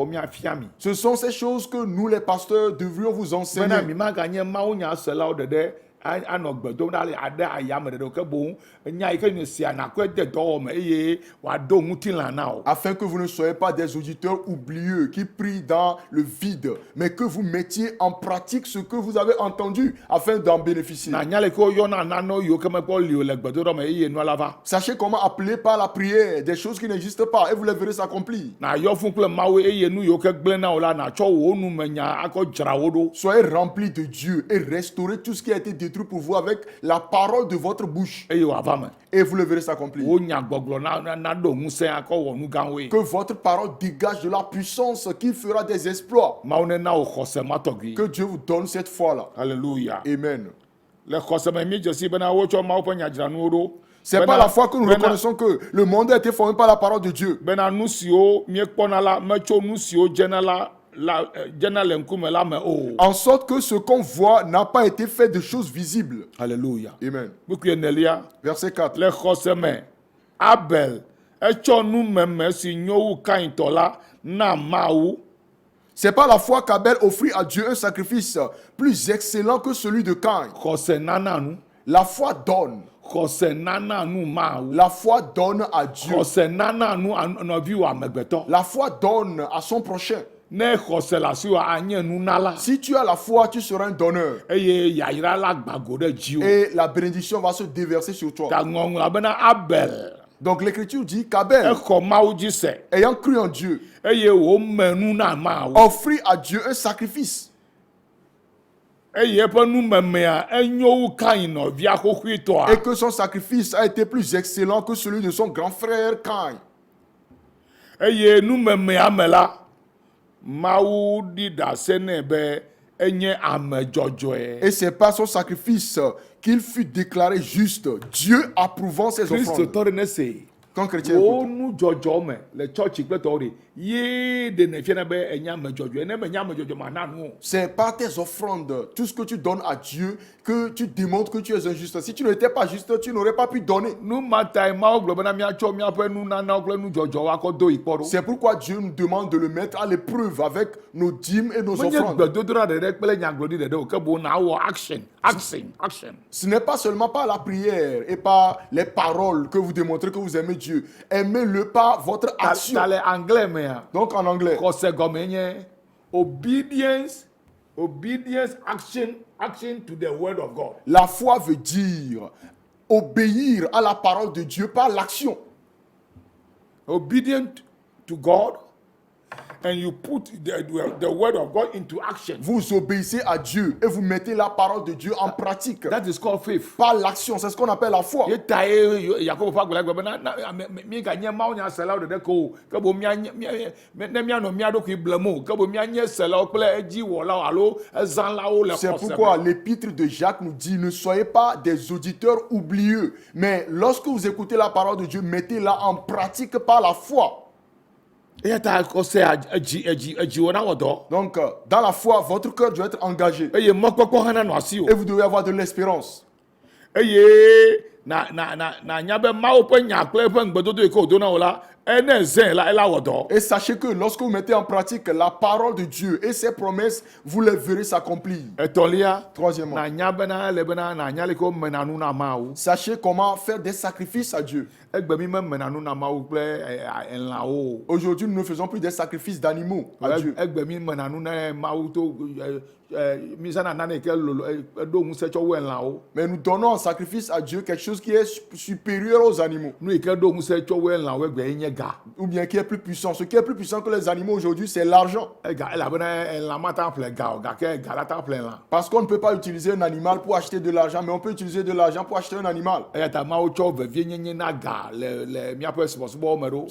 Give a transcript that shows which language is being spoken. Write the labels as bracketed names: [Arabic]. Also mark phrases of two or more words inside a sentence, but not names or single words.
[French] Ce sont ces choses que nous les pasteurs devrions vous enseigner. [Ewe] anɔ gbedom ɖa le ade ayame ɖeɖe ke boŋ nya yi ke ne sia nakɔ de dɔwɔme eye wòado ŋutilã na o. [French] Afin que vous ne soyez pas des auditeurs oublieux qui prient dans le vide, mais que vous mettiez en pratique ce que vous avez entendu afin d'en bénéficier. [Ewe] Na nya le ke woyɔna nanewo yiwo ke mekpɔ li o le gbedoɖɔ me eye nua la va. [French] Sachez comment appeler par la prière des choses qui n'existent pas et vous les verrez s'accomplir. [Ewe] Na yɔ fún kple Mawu eye nu yiwo ke gblẽ na o la natsɔ wo numenya akɔ dzra wo ɖo. [French] Soyez remplis de Dieu et restaurez tout ce qui a été détruit pour vous avec la parole de votre bouche. [Ewe] Eye wòava me. [French] Et vous le verrez s'accomplir. [Ewe] Wo nya gbɔgblɔ na ɖo ŋusẽ akɔ wɔ nu gãwoe. [French] Que votre parole dégage de la puissance qui fera des exploits. [Ewe] Mawu nena wo xɔse matɔgbi. [French] Que Dieu vous donne cette foi-là. Alléluia. Amen. [Ewe] Le xɔse me mi dze si bena wotsɔ Mawu ƒe nyadzranuwo ɖo. [French] C'est pas la foi que nous reconnaissons que le monde a été formé par la parole de Dieu. [Ewe] Bena nu siwo miekpɔna la metso nu siwo dzena dzena le ŋkume la me o. [French] En sorte que ce qu'on voit n'a pas été fait de choses visibles. Alléluia. Amen. [Ewe] Buku enelia. [French] Verset 4. [Ewe] Le xɔse me Abel etsɔ numeme si nyo wu Kaintɔ la na Mawu. [French] C'est pas la foi qu'Abel offrit à Dieu un sacrifice plus excellent que celui de Caïn. [Ewe] Xɔse nana nu. [French] La foi donne. [Ewe] Xɔse nana nu Mawu. [French] La foi donne à Dieu. [Ewe] Xɔse nana nu nɔviwo amegbetɔ. [French] La foi donne à son prochain. [Ewe] Ne xɔse le asiwò anye nunala. [French] Si tu as la foi, tu seras un donneur. [Ewe] Eye yayra la gbago ɖe dziwò. [French] Et la bénédiction va se déverser sur toi. [Ewe] Ta ŋɔŋlɔ bena Abel. [French] Donc l'écriture dit qu'Abel, [Ewe] exɔ Mawu dzi se. [French] ayant cru en Dieu, [Ewe] eye wòme nu na Mawu. [French] offrit à Dieu un sacrifice. [Ewe] Eye eƒe numemea enyo wu Kain nɔvia xoxoetɔa. [French] Et que son sacrifice a été plus excellent que celui de son grand frère Cain. [Ewe] Eye numemea me la Mawu ɖi ɖase nɛ be enye ame dzɔdzɔe. [French] Et c'est par son sacrifice qu'il fut déclaré juste, Dieu approuvant ses offrandes. [Ewe] Kristo tɔ ɖe ne se. [French] Quand chrétien [Ewe] wo [French] écoute, [Ewe] nu dzɔdzɔ me le tsɔtsi kple tɔwo de ye de ne fiana be enye ame dzɔdzɔe ne menye ame dzɔdzɔ mana nu o. [French] c'est par tes offrandes, tout ce que tu donnes à Dieu, que tu démontres que tu es un juste. Si tu n'étais pas juste, tu n'aurais pas pu donner. [Ewe] Nu matae Mawu gblɔ bena miatsɔ miaƒe nunanawo kple nu dzɔdzɔwo akɔ do ikpɔ ɖo. [French] C'est pourquoi Dieu nous demande de le mettre à l'épreuve avec nos dîmes et nos [Ewe] Menye [French] offrandes. [Ewe] gbedodoɖa ɖeɖe kple nyagblɔɖi ɖeɖe o ke boŋ nawɔ action. [French] Ce n'est pas seulement par la prière et par les paroles que vous démontrez que vous aimez Dieu. Aimez-le par votre action. [Ewe] Ta le anglais mea. [French] Donc en anglais, [Ewe] Xɔse gɔme nye [English] obedience, action to the word of God. [French] la foi veut dire obéir à la parole de Dieu par l'action. [English] Obedient to God, and you put the word of God into action. [French] Vous obéissez à Dieu et vous mettez la parole de Dieu en pratique. [English] That is called faith. [French] Par l'action, c'est ce qu'on appelle la foi. [Ewe] Ye ta ye Yakobo fa gbɛlɛ gbɛ bena mi ka nye Mawu nya selawo ɖeɖe ko o ke bo ne mianɔ mia ɖokui blem o ke bo mianye selawo kple edziwɔlawo alo ezãlawo le [French] C'est [Ewe] xɔse [French] pourquoi [Ewe] me. [French] l'épître de Jacques nous dit, ne soyez pas des auditeurs oublieux, mais lorsque vous écoutez la parole de Dieu, mettez-la en pratique par la foi. [Ewe] Eya ta xɔse edziwɔ na wɔ dɔ. [French] Donc, dans la foi, votre cœur doit être engagé. [Ewe] Eye mɔkpɔkpɔ hã nanɔ asi o. [French] Et vous devez avoir de l'espérance. [Ewe] Eye na nya be Mawu ƒe nya kple eƒe ŋgbedodo yi ke wòdo na wò la ene zẽ la ela wɔ dɔ. [French] Et sachez que lorsque vous mettez en pratique la parole de Dieu et ses promesses, vous les verrez s'accomplir. [Ewe] Etɔlia. [French] Troisièmement, [Ewe] Na nya bena le bena na nya le ke womena nu na Mawu. [French] sachez comment faire des sacrifices à Dieu. [Ewe] Egbe mi memena nu na Mawu kple elãwo. [French] Aujourd'hui, nous ne faisons plus des sacrifices d'animaux à Dieu. [Ewe] Egbe mi mena nu na Mawu to mi zãna nane yi ke lolo eɖo ŋusẽ tsɔ wu elãwo. [French] Mais nous donnons en sacrifice à Dieu quelque chose qui est supérieur aux animaux. [Ewe] Nu yi ke ɖo ŋusẽ tsɔ wu elãwo egbe ye nye ga. [French] Ou bien qui est plus puissant. Ce qui est plus puissant que les animaux aujourd'hui, c'est l'argent. [Ewe] Ega elabena elã mata ƒle ga o gake ga la ta ƒle elã. [French] Parce qu'on ne peut pas utiliser un animal pour acheter de l'argent, mais on peut utiliser de l'argent pour acheter un animal. [Ewe] Eya ta Mawu tsɔ vevie nyenye na ga le miaƒe subɔsubɔwo me ɖo.